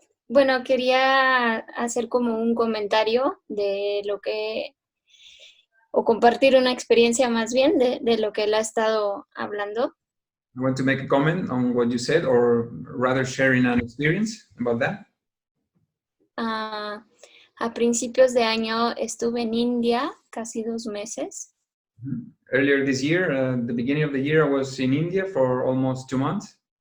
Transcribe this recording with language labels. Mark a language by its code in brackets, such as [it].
[es] Bueno, quería hacer como un comentario de lo que, o compartir una experiencia más bien de lo que él ha estado hablando. [en] I want to make a comment on what you said, or rather sharing an experience about that. [es] A principios de año estuve en India casi 2 meses. [en] Earlier this year, the beginning of the year, I was in India for almost 2 months.